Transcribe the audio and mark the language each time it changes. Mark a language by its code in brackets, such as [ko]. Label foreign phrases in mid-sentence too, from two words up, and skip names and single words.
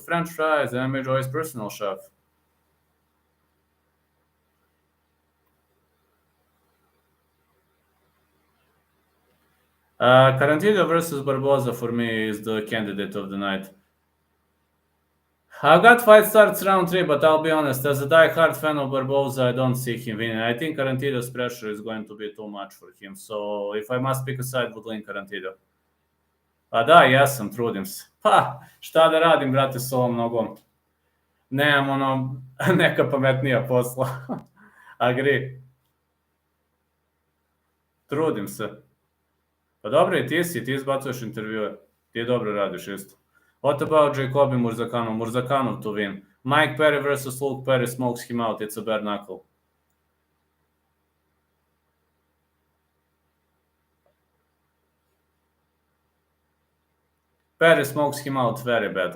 [en] French fries, I'm Joy's personal chef. Carantillo versus Barboza for me is the candidate of the night. I got fight starts round 3, but I'll be honest, as a die-hard fan of Barboza, I don't see him winning. I think Carantillo's pressure is going to be too much for him, so if I must pick a side, would lean Carantillo. [sr] Pa da, jesam, trudim se. Pa, šta da radim, brate, s ovom nogom? Nemam neka pametnija posla. Agri. Trudim se. Pa dobro, i ti izbacuješ intervjue. Ti dobro radiš isto. [en] What about Jacobi Murzakanov? Murzakanov to win. Mike Perry versus Luke Perry smokes him out. It's a bare knuckle. Perry smokes him out very badly.